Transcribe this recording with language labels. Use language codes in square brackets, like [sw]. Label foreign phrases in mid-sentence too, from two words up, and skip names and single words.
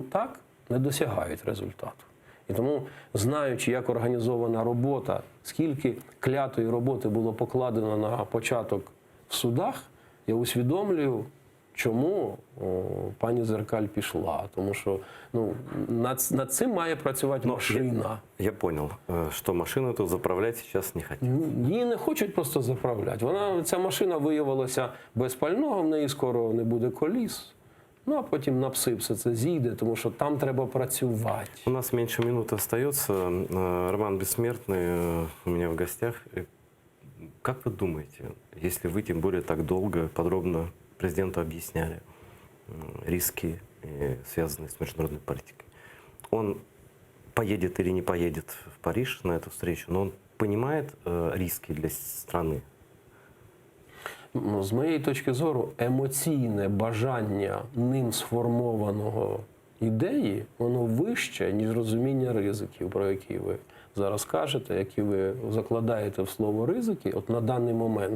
[uk] Так, не досягають результату. І тому, знаючи, як організована робота, скільки клятої роботи було покладено на початок в судах, я усвідомлюю, чому пані Зеркаль пішла. Тому що над цим має працювати машина. [ru] Я понял, что машину эту заправлять сейчас не хотят. [uk] Її не хочуть просто заправляти. Ця машина виявилася без пального, в неї скоро не буде коліс. Ну, а потім на пси все це зійде, тому що там треба працювати. [ru] У нас меньше минуты остается. Роман Бессмертный у меня в гостях. Как вы думаете, если вы, тем более, так долго, подробно президенту объясняли риски, связанные с международной политикой, он поедет или не поедет в Париж на эту встречу, но он понимает риски для страны? [uk] З моєї точки зору, емоційне бажання ним сформованого ідеї, воно вище, ніж розуміння ризиків, про які ви зараз кажете, які ви закладаєте в слово ризики, от на даний момент.